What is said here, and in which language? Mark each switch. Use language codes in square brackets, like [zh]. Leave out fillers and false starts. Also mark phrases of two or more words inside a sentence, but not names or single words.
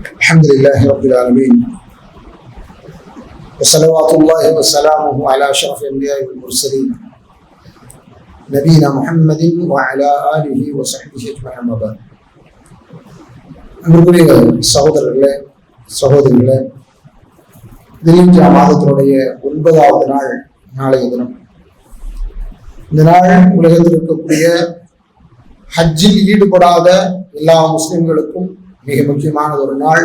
[ar] الحمد لله رب العالمين وصلوات الله وسلامه على أشرف الأنبياء والمرسلين نبينا محمد وعلى آله وصحبه أجمعين. [ta] அன்புக்குரிய சகோதரர்களே சகோதரிகளே, தில்ஹிஜ்ஜா மாதத்தினுடைய 9வது நாள் நாளைய தினம். இந்த நாள் உலகத்தில் இருக்கக்கூடிய ஹஜ்ஜில் ஈடுபடாத எல்லா முஸ்லிம்களுக்கும் மிக முக்கியமான ஒரு நாள்.